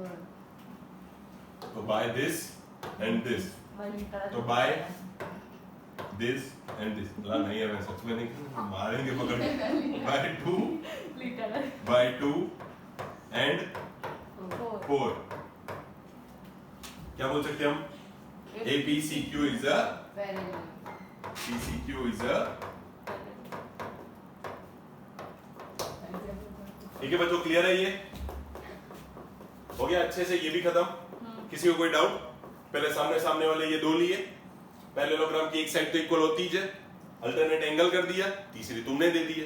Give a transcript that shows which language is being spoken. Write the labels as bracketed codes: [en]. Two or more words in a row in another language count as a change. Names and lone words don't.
[hi] तो [en] by this and this, [hi] तो [en] by this and this, [hi] नहीं है, मैं सच में नहीं, मारेंगे पकड़ के। [en] by 2 and 4, [hi] क्या बोल सकते हैं हम? [en] APCQ is a PCQ is a, [hi] ठीक है बच्चों, क्लियर है? ये हो गया अच्छे से, ये भी खत्म। किसी को कोई डाउट? पहले सामने सामने वाले ये दो लिए, पैरेललोग्राम की एक साइड तो इक्वल होती है, [en] alternate angle [hi] कर दिया, तीसरी तुमने दे दी है।